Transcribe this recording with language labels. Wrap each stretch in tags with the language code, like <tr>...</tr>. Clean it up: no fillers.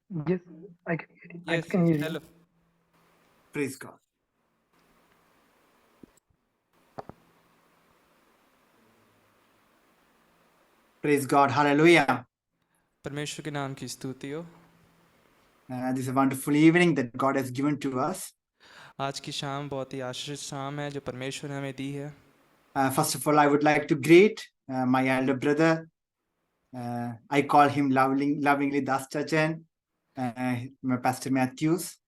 <en>Yes, I can hear you. Yes, I can hear hello. you. Praise God. Praise God. Hallelujah.</en> <hi>परमेश्वर के नाम की स्तुति हो।</hi> <en>This is a wonderful evening that God has given to us.</en> <hi>आज की शाम बहुत ही आशीषित शाम है जो परमेश्वर ने हमें दी है।</hi> <en>First of all, I would like to greet my elder brother. I call him lovingly Das Chachan, my Pastor Matthews.</en>